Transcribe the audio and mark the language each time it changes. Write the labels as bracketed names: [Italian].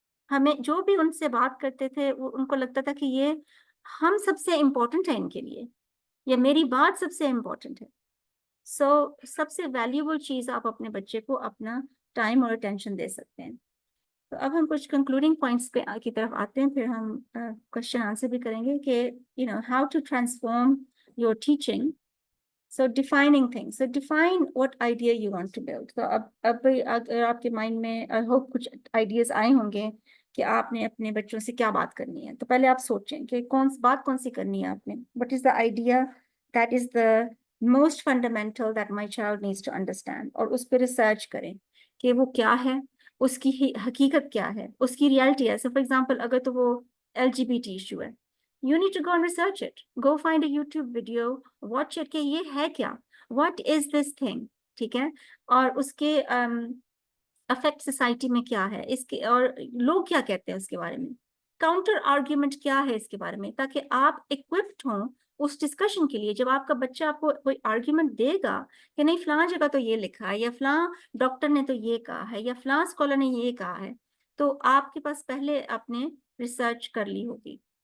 [Urdu] ہمیں جو بھی ان سے بات کرتے تھے ان کو لگتا تھا کہ یہ ہم سب سے امپورٹنٹ ہے ان کے لیے، یا میری بات سب سے امپورٹنٹ ہے. سو سب سے ویلیوبل چیز آپ اپنے بچے کو اپنا ٹائم اور اٹینشن دے سکتے ہیں. تو اب ہم کچھ کنکلوڈنگ پوائنٹس کی طرف آتے ہیں، پھر ہم کوشچن آنسر بھی کریں گے کہ [English] How to transform your teaching. So defining things. So define what idea you want to build. [Urdu] So اب اگر آپ کے مائنڈ میں [English] I hope [Urdu] کچھ آئیڈیاز آئے ہوں گے کہ آپ نے اپنے بچوں سے کیا بات کرنی ہے، تو پہلے آپ سوچیں کہ کون سی کرنی ہے آپ نے. [English] What is the idea that is the most fundamental that my child needs to understand, [Urdu] اور اس پہ ریسرچ کریں کہ وہ کیا ہے، اس کی حقیقت کیا ہے، اس کی ریالٹی ہے. [English] So for example [Urdu] اگر تو وہ LGBT ایشو ہے، [English] you need to go and research it. Go find a YouTube video, watch it [Urdu] کہ یہ ہے کیا, [English] what is this thing. [Urdu] ٹھیک ہے. اور اس کے افیکٹ سوسائٹی میں کیا ہے، اس کے اور لوگ کیا کہتے ہیں اس کے بارے میں، کاؤنٹر آرگیومنٹ کیا ہے اس کے بارے میں، تاکہ آپ اکوپڈ ہوں اس ڈسکشن کے لیے. جب آپ کا بچہ آپ کو کوئی آرگیومنٹ دے گا کہ نہیں فلاں جگہ تو یہ لکھا ہے، یا فلاں ڈاکٹر نے تو یہ کہا ہے، یا فلاں اسکالر نے یہ کہا ہے، تو آپ کے پاس پہلے آپ نے ریسرچ کر لی ہوگی.